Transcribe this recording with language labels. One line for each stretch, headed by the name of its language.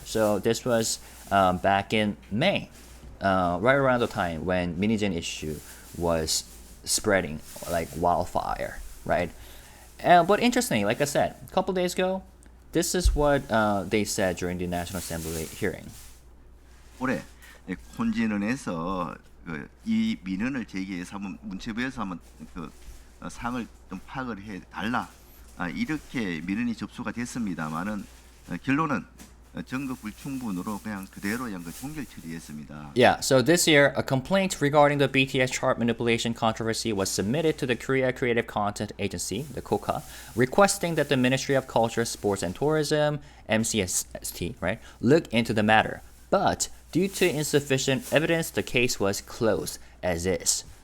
English: So this was back in May, right around the time when Minijin issue was spreading like wildfire, right? But interestingly, like I said, a couple days ago, this is what they said during the National Assembly hearing.
Korean: 올해 콘진은에서 이 민원을 제기해서 한번 문체부에서 한번 사항을 좀 파악을 해 달라 이렇게 민원이 접수가 됐습니다만은 결론은 증거 불충분으로 그냥 그대로 종결 처리했습니다.
English: Yeah, so this year, a complaint regarding the BTS chart manipulation controversy was submitted to the Korea Creative Content Agency, the KOCA, requesting that the Ministry of Culture, Sports, and Tourism, MCST, right, look into the matter. But due to insufficient evidence, the case was closed as is.